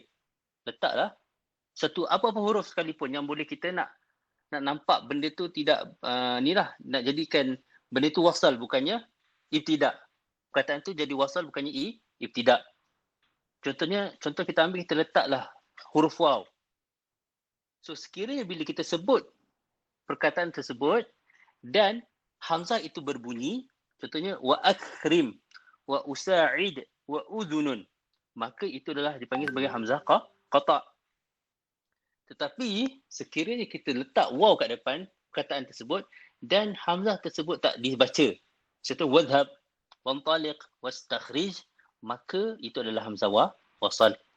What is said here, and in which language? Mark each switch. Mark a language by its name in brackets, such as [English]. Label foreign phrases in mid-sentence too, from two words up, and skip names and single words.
[Malay] Letaklah satu apa-apa huruf sekalipun yang boleh kita nak nampak benda tu tidak nak jadikan benda tu wasal bukannya ibtidak. Perkataan tu jadi wasal bukannya ibtidak. Contoh kita ambil, kita letaklah huruf waw. So sekiranya bila kita sebut perkataan tersebut dan hamzah itu berbunyi, contohnya [Arabic] وَأَكْرِمْ، وَأُسَاعِدُ، وَأُذُنٌ, [Malay] maka itu adalah dipanggil sebagai hamzah qata'. Tetapi sekiranya kita letak waw kat depan perkataan tersebut dan hamzah tersebut tak dibaca, contoh [Arabic] وَاذْهَبْ، وَانْطَلِقْ، وَاسْتَخْرِجْ, [Malay] maka itu adalah hamzah wasal.